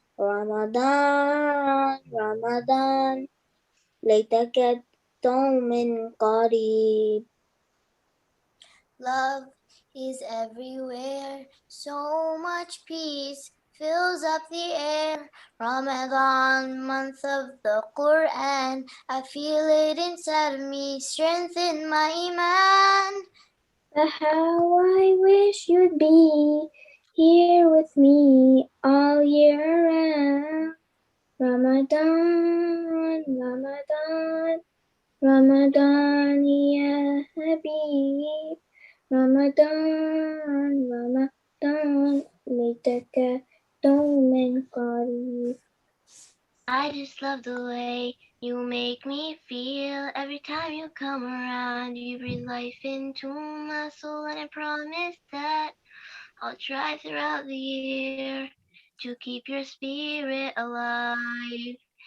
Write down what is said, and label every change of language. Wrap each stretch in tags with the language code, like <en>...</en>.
<ar>Ramadan, Ramadan, ليتك دوم قريب.</ar> <en>Love is everywhere, so much peace fills up the air. Ramadan, month of the Quran, I feel it inside of me, strengthen my iman. But how I wish you'd be here with me all year round. Ramadan, Ramadan, Ramadan, ya Habib.</en> <ar>Ramadan, Ramadan, ليتك دوما قريب.</ar> <en>I just love the way you make me feel every time you come around. You breathe life into my soul, and I promise that I'll try throughout the year to keep your spirit alive.</en>